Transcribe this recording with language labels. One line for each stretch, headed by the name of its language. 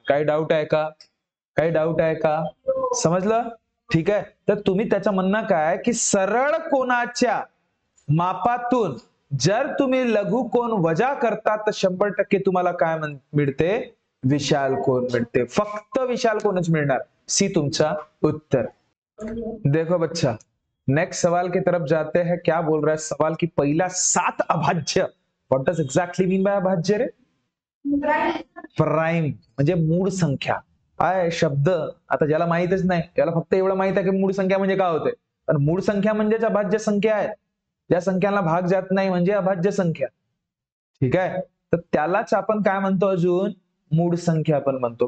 Marathi: काही डाऊट आहे का, काही डाऊट आहे का, समजलं. ठीक आहे, तर तुम्ही त्याचं म्हणणं काय की सरळ कोणाच्या मापातून जर तुम्ही लघु कोण वजा करता तर 100% तुम्हाला काय मिळते, विशाल कोण मिळते. फक्त विशाल कोणच मिळणार. सी तुमचा उत्तर.
Hindi: देखो बच्चा, नेक्स्ट सवाल की तरफ जाते हैं. क्या बोल रहा है सवाल की पहिला 7 अभाज्य.
English: what does exactly mean by
Marathi: अभाज्य रे, प्राइम म्हणजे मूळ संख्या. काय शब्द आता ज्याला माहितच नाही त्याला फक्त एवढं माहित आहे की मूळ संख्या म्हणजे काय होते, पण मूळ संख्या म्हणजेच अभाज्य संख्या आहे. ज्या संख्यांना भाग जात नाही म्हणजे अभाज्य संख्या. ठीक आहे, तर त्यालाच आपण काय म्हणतो, अजून मूळ संख्या पण म्हणतो.